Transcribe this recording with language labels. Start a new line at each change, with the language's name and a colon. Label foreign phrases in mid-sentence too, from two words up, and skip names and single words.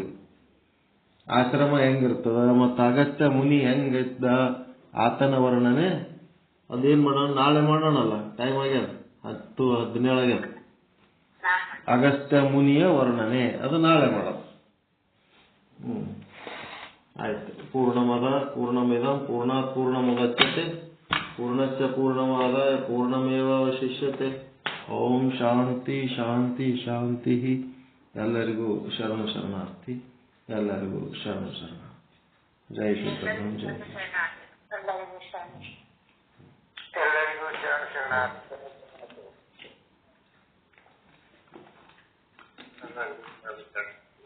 Kannada: ಆಶ್ರಮ ಹೆಂಗಿರ್ತದ ಮತ್ತು ಅಗಸ್ತ್ಯ ಮುನಿ ಹೆಂಗಿದ್ದ ಆತನ ವರ್ಣನೆ ಅದೇನ್ ಮಾಡೋಣ, ನಾಳೆ ಮಾಡೋಣಲ್ಲ, ಟೈಮ್ ಆಗ್ಯದ 10:17 ಆಗ್ಯದ. ಅಗಸ್ತ್ಯ ಮುನಿಯ ವರ್ಣನೆ ಅದು ನಾಳೆ ಮಾಡೋದು. ಆಯ್ತು.
Sanskrit: ಪೂರ್ಣಮದ ಪೂರ್ಣಮಿದಂ ಪೂರ್ಣಾತ್ ಪೂರ್ಣಮುದಚ್ಯತೆ ಪೂರ್ಣಸ್ಯ ಪೂರ್ಣಮಾದಾಯ ಪೂರ್ಣಮೇವಾವಶಿಷ್ಯತೆ. ಓಂ ಶಾಂತಿ ಶಾಂತಿ ಶಾಂತಿ.
Kannada: ಎಲ್ಲರಿಗೂ ಶರಣ ಶರಣಾರ್ಥಿ. ಎಲ್ಲರಿಗೂ ಶರಣ ಶರಣ. ಜೈ ಶ್ರೀಕೃಷ್ಣ. ಜೈ ಎಲ್ಲರಿಗೂ ಶರಣ ಶರಣಾರ್ಥಿ.